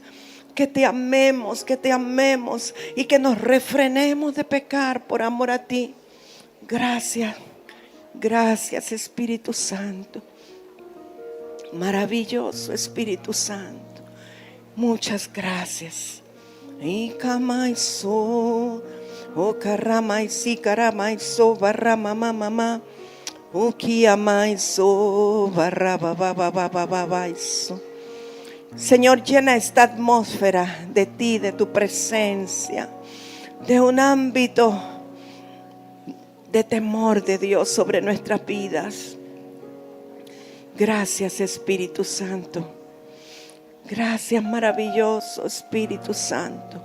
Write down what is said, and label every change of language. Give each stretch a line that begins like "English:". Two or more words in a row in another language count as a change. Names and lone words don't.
Spanish: Que te amemos y que nos refrenemos de pecar por amor a ti. Gracias, gracias, Espíritu Santo. Maravilloso Espíritu Santo, muchas gracias. Y kamaiso, o karamaisi karamaiso barrama mamá, o kiamaiso barraba bababababaiso. Señor, llena esta atmósfera de ti, de tu presencia, de un ámbito de temor de Dios sobre nuestras vidas. Gracias, Espíritu Santo. Gracias, maravilloso Espíritu Santo.